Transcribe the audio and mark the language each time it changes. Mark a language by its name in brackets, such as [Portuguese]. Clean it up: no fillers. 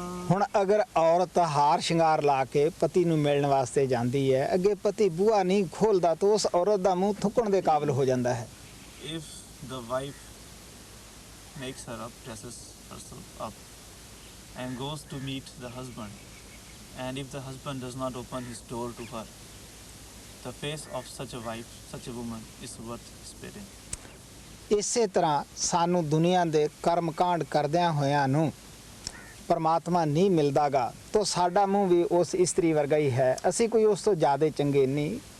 [Punjabi] ਹੁਣ ਅਗਰ ਔਰਤ ਹਾਰ ਸ਼ਿੰਗਾਰ ਲਾ ਕੇ ਪਤੀ ਨੂੰ ਮਿਲਣ ਵਾਸਤੇ ਜਾਂਦੀ ਹੈ, ਅੱਗੇ ਪਤੀ ਬੂਹਾ ਨਹੀਂ ਖੋਲਦਾ ਤਾਂ ਉਸ ਔਰਤ ਦਾ ਮੂੰਹ ਥੁੱਕਣ ਦੇ ਕਾਬਿਲ ਹੋ ਜਾਂਦਾ ਹੈ। [English] If the wife makes her up, dresses herself up, and goes to meet the husband, and if the husband does not open his door to her, the face of such a wife, such a woman is worth spitting. [Punjabi] ਇਸੇ ਤਰ੍ਹਾਂ ਸਾਨੂੰ ਦੁਨੀਆ ਦੇ ਕਰਮ ਕਾਂਡ ਕਰਦਿਆਂ ਹੋਇਆਂ ਨੂੰ ਪਰਮਾਤਮਾ ਨਹੀਂ ਮਿਲਦਾਗਾ, ਤਾਂ ਸਾਡਾ ਮੂੰਹ ਵੀ ਉਸ ਇਸਤਰੀ ਵਰਗਾ ਹੀ ਹੈ, ਅਸੀਂ ਕੋਈ ਉਸ ਤੋਂ ਜ਼ਿਆਦਾ ਚੰਗੇ ਨਹੀਂ।